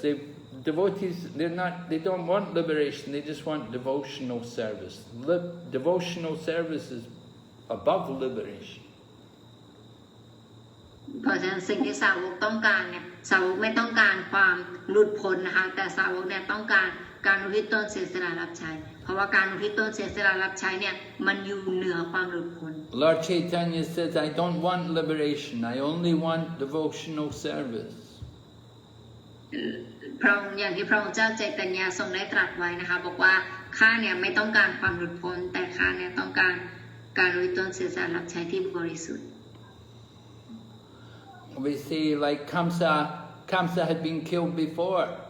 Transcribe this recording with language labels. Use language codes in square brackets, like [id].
[en] They don't want liberation. They just want devotional service. Devotional service is above liberation. [th] เพราะฉะนั้นสิ่งที่สาวกต้องการเนี่ยสาวกไม่ต้องการความหลุดพ้นนะคะแต่สาวกเนี่ยต้องการการอุทิศตนเสียสละรับใช้เพราะว่าการอุทิศตนเสียสละรับใช้เนี่ยมันอยู่เหนือความหลุดพ้น [en] Lord Chaitanya says, I don't want liberation. I only want devotional service. [th] พระองค์อย่างที่พระองค์เจ้าใจตัญญาทรงได้ตรัสไว้นะคะบอกว่าข้าเนี่ยไม่ต้องการความหลุดพ้นแต่ข้าเนี่ยต้องการการอุทิศตนเสียสละรับใช้ที่บริสุทธิ์ [en] We see like Kamsa had been killed before.